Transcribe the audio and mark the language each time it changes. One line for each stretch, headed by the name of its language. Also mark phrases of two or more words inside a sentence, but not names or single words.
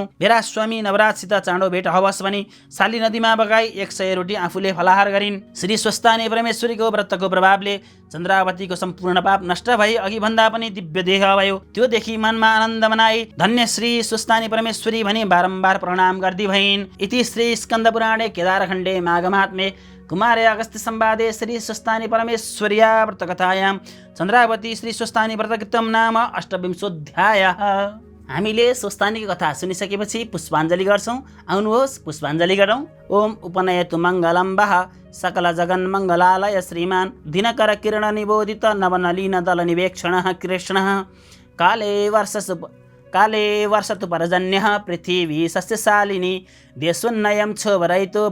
Nepali: मेरा स्वामी नवराजसित चाँडो भेट हवस् भनी शाली नदीमा बगाई 100 रोटी आफूले फलाहार गरिन्। श्री सुस्तानी परमेश्वरीको व्रतको प्रभावले चन्द्रावतीको सम्पूर्ण पाप नष्ट भई अघि भन्दा पनि दिव्य देह भयो। त्यो देखि मनमा आनन्द मनाई धन्य श्री सुस्तानी परमेश्वरी भनी बारम्बार प्रणाम गर्दी भइन्।
Sanskrit: इति श्री स्कन्द पुराणे केदारखण्डे माघमात्मे कुमारे अगस्त्य संवादे श्री सुस्तानी परमेश्वर्या व्रतकथायां चन्द्रावती श्री सुस्तानी व्रतकृतं नाम 28
Nepali: हामीले सुस्तानीको कथा सुनिसकेपछि पुष्पाञ्जली गर्छौं। आउनुहोस् पुष्पाञ्जली गरौँ।
Sanskrit: ओम उपनयतु मङ्गलं वः सकल जगन्मङ्गलालय श्रीमान् दिनकर किरण निबोधित नवनलीन दल निवेक्षणः कृष्णः काले वर्षतु परजन्यः पृथिवी सस्यशालिनी देशोन्नयं क्षोभरहितो